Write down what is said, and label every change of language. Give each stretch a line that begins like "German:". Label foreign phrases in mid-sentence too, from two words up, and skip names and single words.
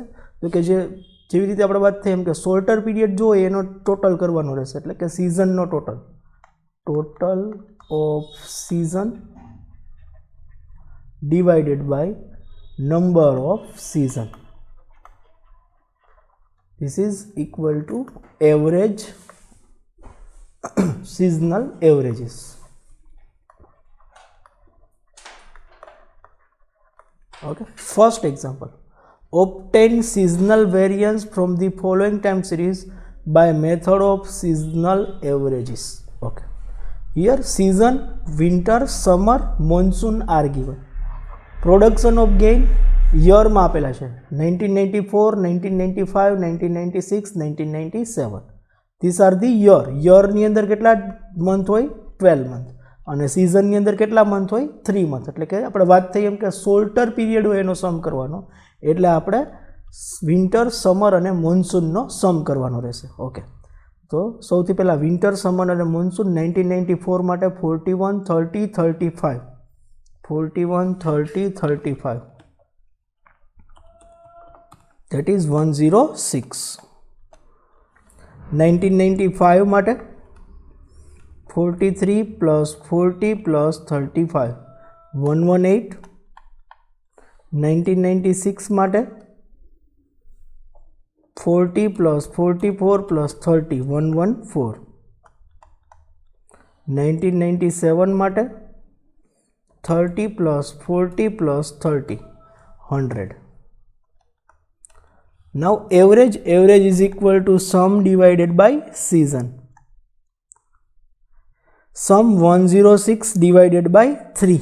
Gujarati: તો કે જેવી રીતે આપણે વાત થઈ એમ કે
English: shorter period
Gujarati: જો હોય એનો ટોટલ કરવાનો રહેશે, એટલે કે સિઝનનો
English: total of season divided by number of season. this is equal to average seasonal averages. Okay, first example, obtain seasonal variance from the following time series by method of seasonal averages. Okay, here season, winter, summer, monsoon are given. Production of gain year
Gujarati: માં આપેલા છે
English: 1994, 1995, 1996, 1997. These are the year
Gujarati: ની અંદર કેટલા મંથ હોય? 12 મંથ. અને સિઝનની અંદર કેટલા મંથ હોય? 3 મંથ. એટલે કે આપણે વાત થઈ એમ કે
English: shorter period
Gujarati: હોય એનો સમ કરવાનો, એટલે આપણે વિન્ટર, સમર અને મોન્સૂનનો સમ કરવાનો રહેશે. ઓકે, તો સૌથી પહેલાં વિન્ટર, સમર અને મોન્સૂન 1994 માટે 41, 30, 35. 41, 30, 35.
English: That is 106.
Gujarati: 1995 માટે 43 plus 40 plus 35, 118. 1996 માટે 40 plus 44 plus 30, 114. 1997 માટે 30 plus 40 plus 30, 100.
English: Now average is equal to sum divided by season. Sum 106 divided by 3.